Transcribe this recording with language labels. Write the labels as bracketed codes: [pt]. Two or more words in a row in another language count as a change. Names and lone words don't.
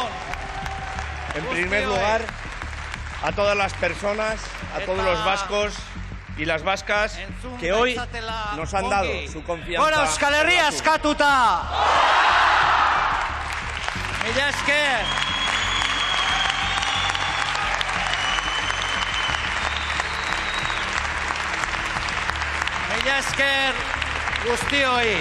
[es] En primer lugar, a todas las personas, a todos los vascos y las vascas que hoy nos han dado su confianza. [eu] Gora Euskal Herria eskatuta! Mila esker! Mila esker guztioi!